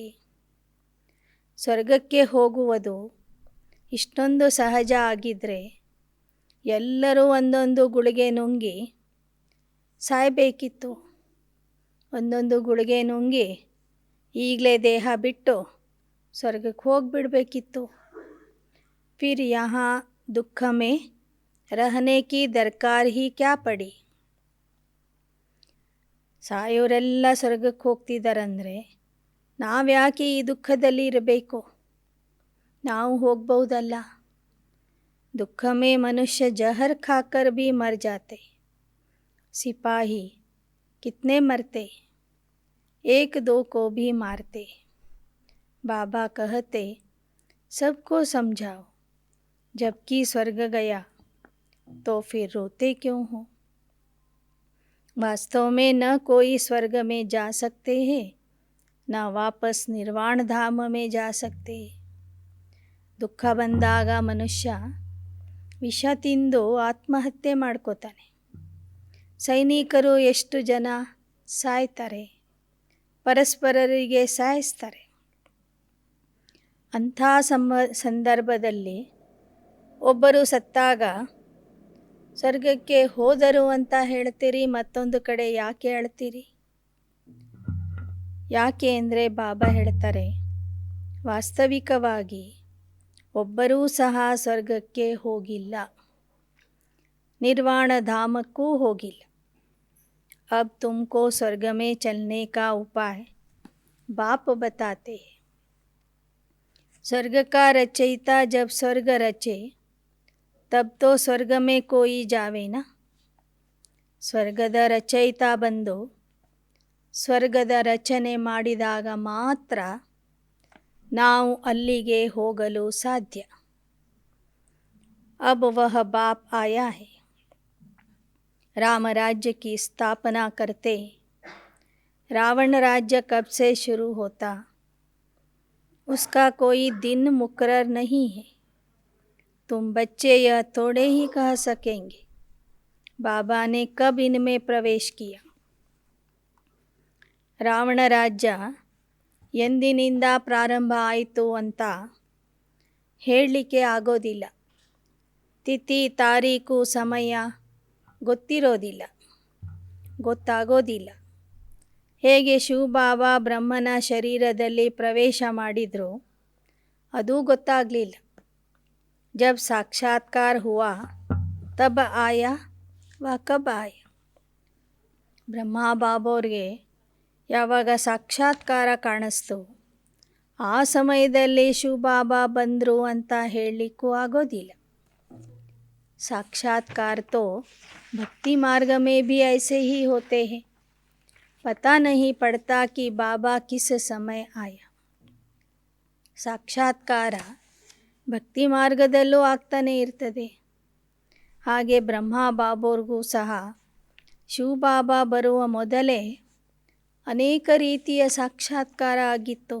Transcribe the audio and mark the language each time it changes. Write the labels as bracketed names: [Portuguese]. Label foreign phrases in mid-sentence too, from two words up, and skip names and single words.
[Kannada] ಸ್ವರ್ಗಕ್ಕೆ ಹೋಗುವುದು ಇಷ್ಟೊಂದು ಸಹಜ ಆಗಿದ್ದರೆ ಎಲ್ಲರೂ ಒಂದೊಂದು ಗುಳಿಗೆ ನುಂಗಿ ಸಾಯಬೇಕಿತ್ತು. ಒಂದೊಂದು ಗುಳಿಗೆ ನುಂಗಿ ಈಗಲೇ ದೇಹ ಬಿಟ್ಟು ಸ್ವರ್ಗಕ್ಕೆ ಹೋಗಿಬಿಡಬೇಕಿತ್ತು. [Hindi] फिर यहाँ दुख में रहने की दरकार ही क्या पड़ी. [Kannada] ಸಾಯೋರೆಲ್ಲ ಸ್ವರ್ಗಕ್ಕೆ ಹೋಗ್ತಿದ್ದಾರಂದರೆ ನಾವ್ಯಾಕೆ ಈ ದುಃಖದಲ್ಲಿ ಇರಬೇಕು? ನಾವು ಹೋಗ್ಬಹುದಲ್ಲ. [Hindi] दुख में मनुष्य जहर खाकर भी मर जाते, सिपाही कितने मरते, एक दो को भी मारते. बाबा कहते सबको समझाओ, जबकि स्वर्ग गया तो फिर रोते क्यों हो? वास्तव में न कोई स्वर्ग में जा सकते हैं, न वापस निर्वाण धाम में जा सकते हैं. [Kannada] ದುಃಖ ಬಂದಾಗ ಮನುಷ್ಯ ವಿಷ ತಿಂದು ಆತ್ಮಹತ್ಯೆ ಮಾಡ್ಕೋತಾನೆ. ಸೈನಿಕರು ಎಷ್ಟು ಜನ ಸಾಯ್ತಾರೆ, ಪರಸ್ಪರರಿಗೆ ಸಾಯಿಸ್ತಾರೆ. ಅಂಥ ಸಂದರ್ಭದಲ್ಲಿ ಒಬ್ಬರು ಸತ್ತಾಗ ಸ್ವರ್ಗಕ್ಕೆ ಹೋದರು ಅಂತ ಹೇಳ್ತೀರಿ, ಮತ್ತೊಂದು ಕಡೆ ಯಾಕೆ ಹೇಳ್ತೀರಿ? ಯಾಕೆ ಅಂದರೆ ಬಾಬಾ ಹೇಳ್ತಾರೆ, ವಾಸ್ತವಿಕವಾಗಿ ಒಬ್ಬರೂ ಸಹ ಸ್ವರ್ಗಕ್ಕೆ ಹೋಗಿಲ್ಲ, ನಿರ್ವಾಣ धामಕ್ಕೂ ಹೋಗಿಲ್ಲ. [Hindi] अब तुमको स्वर्ग में चलने का उपाय बाप बताते हैं. स्वर्ग का रचयिता जब स्वर्ग रचे तब तो स्वर्ग में कोई जावे ना. [Kannada] ಸ್ವರ್ಗದ ರಚಯಿತ ಬಂದು ಸ್ವರ್ಗದ ರಚನೆ ಮಾಡಿದಾಗ ಮಾತ್ರ ನಾವು ಅಲ್ಲಿಗೆ ಹೋಗಲು ಸಾಧ್ಯ. [Hindi] अब वह बाप आया है. राम राज्य की स्थापना करते रावण राज्य कब से शुरू होता, उसका कोई दिन मुकर्रर नहीं है. तुम बच्चे यह थोड़े ही कह सकेंगे बाबा ने कब इनमें प्रवेश किया. [Kannada] ರಾವಣ ರಾಜ್ಯ ಎಂದಿನಿಂದ ಪ್ರಾರಂಭ ಆಯಿತು ಅಂತ ಹೇಳಲಿಕ್ಕೆ ಆಗೋದಿಲ್ಲ. ತಿಥಿ ತಾರೀಕು ಸಮಯ ಗೊತ್ತಾಗೋದಿಲ್ಲ. ಹೇಗೆ ಶಿವಬಾಬಾ ಬ್ರಹ್ಮನ ಶರೀರದಲ್ಲಿ ಪ್ರವೇಶ ಮಾಡಿದ್ರು ಅದು ಗೊತ್ತಾಗಲಿಲ್ಲ. [Hindi] जब साक्षात्कार हुआ तब आया व कब आया. [Kannada] ಬ್ರಹ್ಮ ಬಾಬೋರ್ಗೆ ಯಾವಾಗ ಸಾಕ್ಷಾತ್ಕಾರ ಕಾಣಿಸ್ತು ಆ ಸಮಯದಲ್ಲಿ ಶಿವಬಾಬಾ ಬಂದರು ಅಂತ ಹೇಳಲಿಕ್ಕೂ ಆಗೋದಿಲ್ಲ. [Hindi] साक्षात्कार तो भक्ति मार्ग में भी ऐसे ही होते हैं. पता नहीं पड़ता कि बाबा किस समय आया. [Kannada] ಸಾಕ್ಷಾತ್ಕಾರ ಭಕ್ತಿ ಮಾರ್ಗದಲ್ಲೂ ಆಗ್ತಾನೆ ಇರ್ತದೆ. ಹಾಗೆ ಬ್ರಹ್ಮ ಬಾಬೋರ್ಗೂ ಸಹ ಶಿವಬಾಬಾ ಬರುವ ಮೊದಲೇ ಅನೇಕ ರೀತಿಯ ಸಾಕ್ಷಾತ್ಕಾರ ಆಗಿತ್ತು.